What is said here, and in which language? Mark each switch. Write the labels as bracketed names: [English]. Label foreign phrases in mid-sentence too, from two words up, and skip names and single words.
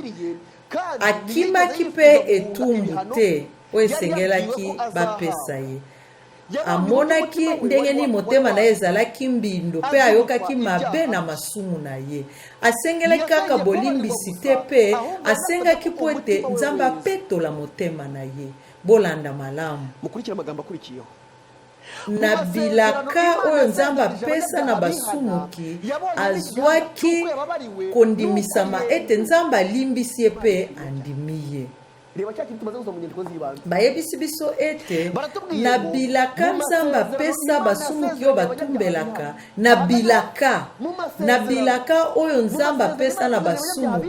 [Lingala] Akimaki pe etumbu te oyo esengelaki bapesa ye. Amonaki ndenge ni motema na ye ezalaki mbindo pe ayokaki mabe na masumu na ye. Asengelaki kaka bolimbisi te pe asengaki po ete Nzambe apetola motema na ye. Bolanda malamu. [Kinyarwanda] Mukurikira amagambo akurikiyeho. [Lingala] Na bilaka oyo Nzambe apesa na basumuki azwaki kondimisama ete Nzambe alimbisi ye pe andimiye. Bayebisi biso ete na bilaka Nzambe apesa basumuki oyo batumbelaka na bilaka oyo Nzambe apesa na basumuki.